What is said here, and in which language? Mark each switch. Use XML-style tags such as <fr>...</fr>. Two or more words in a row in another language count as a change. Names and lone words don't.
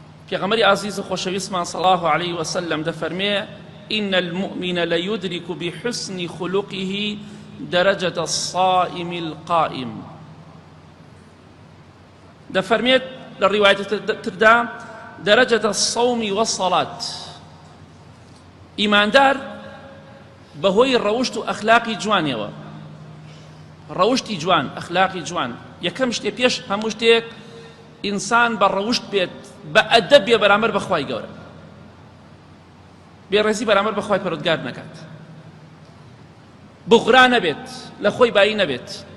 <ckb>پێغەمبەری عزیز و خۆشەویستمان</ckb> <ar>صلی الله عليه وسلم دەفەرمێ إن المؤمن ليدرك بحسن خلقه درجة الصائم القائم.</ar> <ckb>دەفەرمێت لە ڕیوایەتێک تردا</ckb> <ar>درجة الصوم والصلاة.</ar> <ckb>ئیماندار بەهۆی ڕەوشت و ئەخلاقی جوانیەوە، ڕەوشتی جوان، ئەخلاقی جوان، یەکەم شتێ پێش هەموو شتێک ئینسان بە ڕەوشت بێت، بە ئەدەب بێ بەرامبەر بەخوای گەورە، بێڕێزی بەرامبەر بەخوای پەروەردگار نەکات، بغرا نەبێت، لە خۆی بایی نەبێت.</ckb>